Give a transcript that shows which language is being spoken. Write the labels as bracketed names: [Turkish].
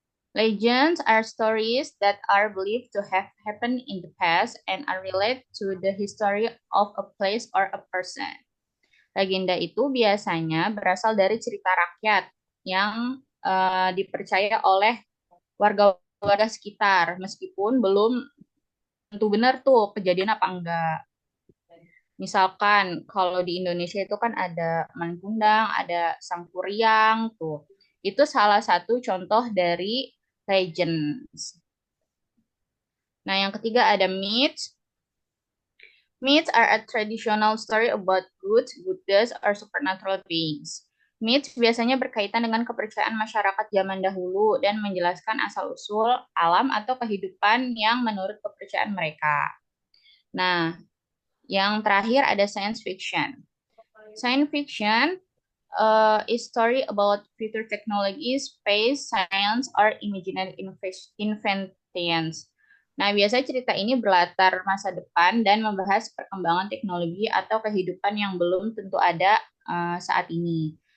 [English] Legends are stories that are believed to have happened in the past and are related to the history of a place or a person. [Indonesian] Legenda itu biasanya berasal dari cerita rakyat yang dipercaya oleh warga-warga sekitar, meskipun belum tentu benar tuh kejadian apa enggak. Misalkan kalau di Indonesia itu kan ada Manggundang, ada Sangkuriang tuh. Itu salah satu contoh dari legends. Nah, yang ketiga ada myths. [English] Myths are a traditional story about goods, goddess, or supernatural beings. [Indonesian] Myths biasanya berkaitan dengan kepercayaan masyarakat zaman dahulu dan menjelaskan asal-usul alam atau kehidupan yang menurut kepercayaan mereka. Nah, yang terakhir ada science fiction. [English] Science fiction is story about future technology, space, science, or imaginary inventions. [Indonesian] Nah, biasanya cerita ini berlatar masa depan dan membahas perkembangan teknologi atau kehidupan yang belum tentu ada saat ini.